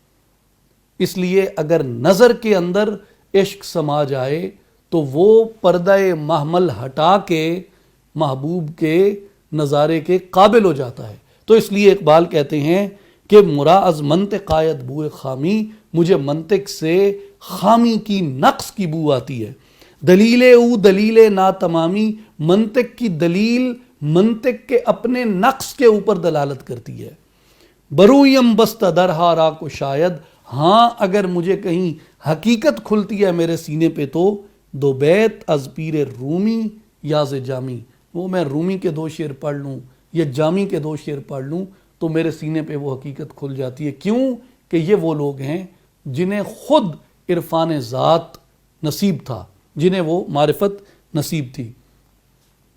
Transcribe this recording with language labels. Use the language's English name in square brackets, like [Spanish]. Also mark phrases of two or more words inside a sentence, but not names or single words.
[Urdu] اس لیے اگر نظر کے اندر عشق سما جائے تو وہ پردہ محمل ہٹا کے محبوب کے نظارے کے قابل ہو جاتا ہے۔ تو اس لیے اقبال کہتے ہیں کہ [Persian] مرا از منطق آیت بوئے خامی، [Urdu] مجھے منطق سے خامی کی، نقص کی بو آتی ہے۔ [Persian] دلیل او دلیل ناتمامی، [Urdu] منطق کی دلیل منطق کے اپنے نقص کے اوپر دلالت کرتی ہے۔ [Persian] برویم بستہ درہا را کو شاید، [Urdu] ہاں اگر مجھے کہیں حقیقت کھلتی ہے میرے سینے پہ تو [Persian] دو بیت از پیر رومی یاز جامی، [Urdu] وہ میں رومی کے دو شعر پڑھ لوں یا جامی کے دو شعر پڑھ لوں تو میرے سینے پہ وہ حقیقت کھل جاتی ہے۔ کیوں کہ یہ وہ لوگ ہیں جنہیں خود عرفان ذات نصیب تھا، جنہیں وہ معرفت نصیب تھی۔